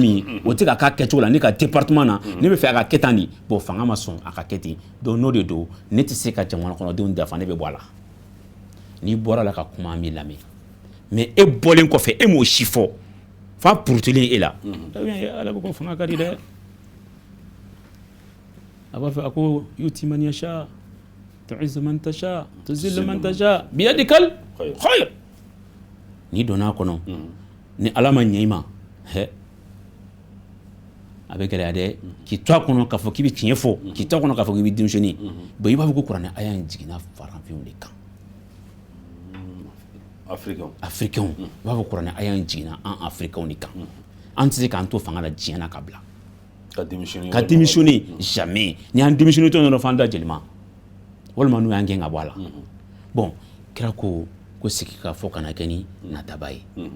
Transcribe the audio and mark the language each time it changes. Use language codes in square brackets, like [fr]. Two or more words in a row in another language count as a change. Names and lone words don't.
[bm] min ye o tɛ ka k'a kɛcogo la ne ka département na ne bɛ fɛ a ka kɛ tan de bon fanga ma sɔn a ka kɛ ten donc n'o de don ne tɛ se ka jamana kɔnɔdenw dafa ne bɛ bɔ a la n'i bɔra la ka kuma an b'i lamɛn mais e bɔlen kɔfɛ e m'o si fɔ fa purutilen e la ala ko fanga ka di dɛ a b'a fɛ a ko [ar] تؤتي من يشاء تعز من تشاء تذل من تشاء بيدك الخير [bm] ni donna a kɔnɔ ni ala ma ɲɛ i ma a bɛ gɛlɛya dɛ k'i to a kɔnɔ k'a fɔ k'i bɛ tiɲɛ fɔ k'i to a kɔnɔ k'a fɔ k'i bɛ denmisɛnnin bon i b'a fɔ ko kuranɛ aya in jiginna farafinw de kan africain i b'a fɔ kuranɛ aya in jiginna an africain de kan an tɛ se k'an to fanga la diɲɛ na ka bila ka démissionner jamais ni an démissionner tɔ dɔrɔn f'an da jelima walima n'u y'an gɛn ka bɔ a la bon kira ko sigi ka fɔ kana kɛ ni nataba ye